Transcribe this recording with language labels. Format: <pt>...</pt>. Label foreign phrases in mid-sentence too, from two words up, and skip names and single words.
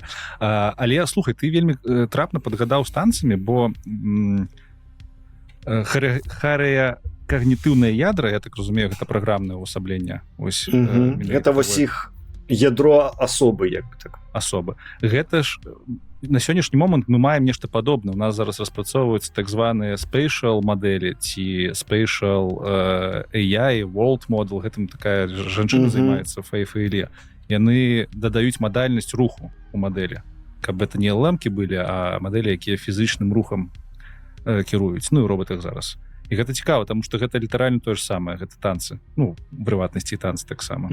<be>Але, слухай, ты вельмі трапна падгадаў з танцамі, бо харыякагнітыўнае ядра, я так разумею, гэта праграмнае ўвасабленне. Гэта вось іх ядро асобы, як бы так. Асобы. Гэта ж на сённяшні момант мы маем нешта падобнае. У нас зараз распрацоўваюцца так званыя spatial мадэлі ці</be> <en>spatial AI, world model.</en> <be>Гэтым такая жанчына займаецца Фаі-Фаіле. Яны дадаюць мадальнасць руху у мадэлі, каб это не лэмкі былі, а мадэлі, якія фізычным рухам кіруюць, і робатах зараз. І гэта цікава, таму што гэта літаральна тое ж самае, гэта танцы, у прыватнасці і танцы таксама.</be>